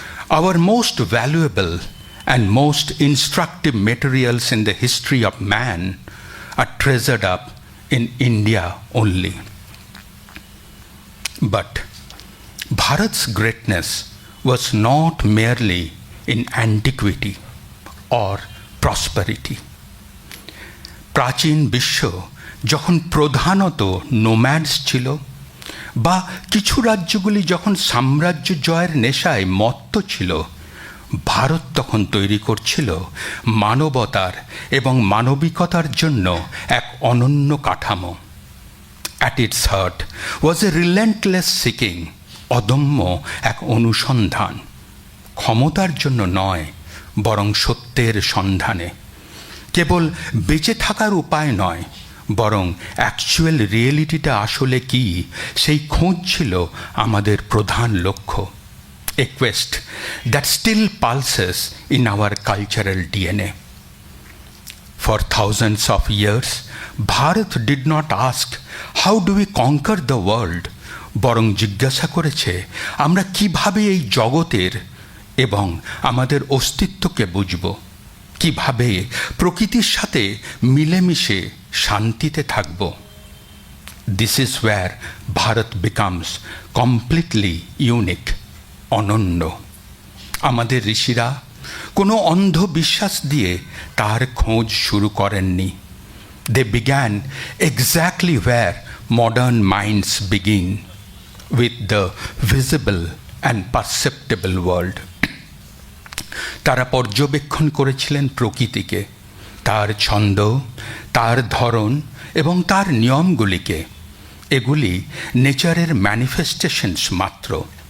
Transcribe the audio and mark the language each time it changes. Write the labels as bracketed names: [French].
[English] Our most valuable and most instructive materials in the history of man are treasured up in India only. But Bharat's greatness was not merely in antiquity or prosperity. [Bangla] প্রাচীন বিশ্ব যখন প্রধানত নোম্যাডস ছিল, বা কিছু রাজ্যগুলি যখন সাম্রাজ্য জয়ের নেশায় মত্ত ছিল, ভারত তখন তৈরি করছিল মানবতার এবং মানবিকতার জন্য এক অনন্য কাঠামো। [English] At its heart was a relentless seeking, [Bangla] অদম্য এক অনুসন্ধান, ক্ষমতার জন্য নয় বরং সত্যের সন্ধানে। কেবল বেঁচে থাকার উপায় নয়, বরং অ্যাকচুয়াল রিয়েলিটিটা আসলে কি সেই খোঁজ ছিল আমাদের প্রধান লক্ষ্য। [English] A quest that still pulses in our cultural DNA. For thousands of years, Bharat did not ask, how do we conquer the world? [Bangla] বরং জিজ্ঞাসা করেছে, আমরা কিভাবে এই জগতের এবং আমাদের অস্তিত্বকে বুঝব, কিভাবে প্রকৃতির সাথে মিলেমিশে শান্তিতে থাকব। [English] This is where Bharat becomes completely unique, অনন্য। [Bangla] আমাদের ঋষিরা কোনো অন্ধ বিশ্বাস দিয়ে তার খোঁজ শুরু করেননি। [English] They began exactly where modern minds begin, with the visible and perceptible world. [Bangla] তারা পর্যবেক্ষণ করেছিলেন প্রকৃতিকে, তার ছন্দ, তার ধরন এবং তার নিয়মগুলিকে। এগুলি নেচারের ম্যানিফেস্টেশনস মাত্র।